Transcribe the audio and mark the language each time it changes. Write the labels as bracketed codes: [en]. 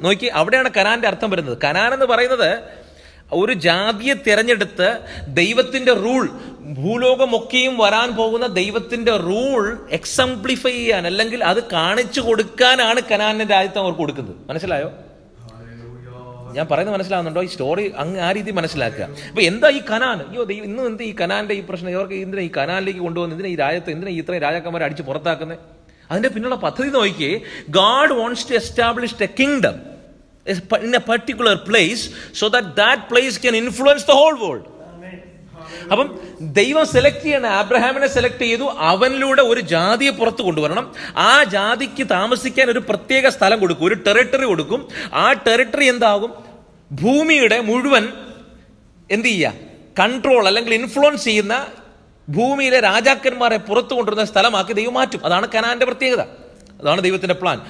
[ml] നോക്കി, അവിടെയാണ് കനാന്റെ അർത്ഥം വരുന്നത്. കനാൻ എന്ന് പറയുന്നത് ഒരു ജാതിയെ തിരഞ്ഞെടുത്ത് ദൈവത്തിന്റെ റൂൾ, ഭൂലോകമൊക്കെയും വരാൻ പോകുന്ന ദൈവത്തിന്റെ റൂൾ എക്സംപ്ലിഫൈ ചെയ്യാൻ, അല്ലെങ്കിൽ അത് കാണിച്ചു കൊടുക്കാനാണ് കനാന്റെ രാജ്യത്ത് അവർക്ക് കൊടുക്കുന്നത്. മനസ്സിലായോ? ഞാൻ പറയുന്നത് മനസ്സിലാവുന്നുണ്ടോ? ഈ സ്റ്റോറി ആ രീതി മനസ്സിലാക്കുക. അപ്പൊ എന്താ ഈ കനാൻ? ഇന്നും എന്ത് ഈ കനാന്റെ ഈ പ്രശ്നം? ഇവർക്ക് എന്തിനാ ഈ കനാനിലേക്ക് കൊണ്ടുപോകുന്നത്? എന്തിനാ ഈ രാജ്യത്ത് എന്തിനാ ഇത്രയും രാജാക്കന്മാരെ അടിച്ച് പുറത്താക്കുന്നത്? അതിന്റെ പിന്നുള്ള പദ്ധതി നോക്കിയേ. [en] God wants to establish a kingdom in a particular place so that place can influence the whole world. [ml] അപ്പം ദൈവം സെലക്ട് ചെയ്യണം, അബ്രഹാമിനെ സെലക്ട് ചെയ്തു. അവനിലൂടെ ഒരു ജാതിയെ പുറത്തു കൊണ്ടുവരണം. ആ ജാതിക്ക് താമസിക്കാൻ ഒരു പ്രത്യേക സ്ഥലം കൊടുക്കും, ഒരു ടെറിട്ടറി കൊടുക്കും. ആ ടെറിട്ടറി എന്താകും? ഭൂമിയുടെ മുഴുവൻ എന്ത് ചെയ്യുക? കൺട്രോൾ അല്ലെങ്കിൽ ഇൻഫ്ലുവൻസ് ചെയ്യുന്ന ഭൂമിയിലെ രാജാക്കന്മാരെ പുറത്തു കൊണ്ടുവരുന്ന സ്ഥലമാക്കി ദൈവം മാറ്റും. അതാണ് കനാന്റെ പ്രത്യേകത. അതാണ് ദൈവത്തിന്റെ പ്ലാൻ.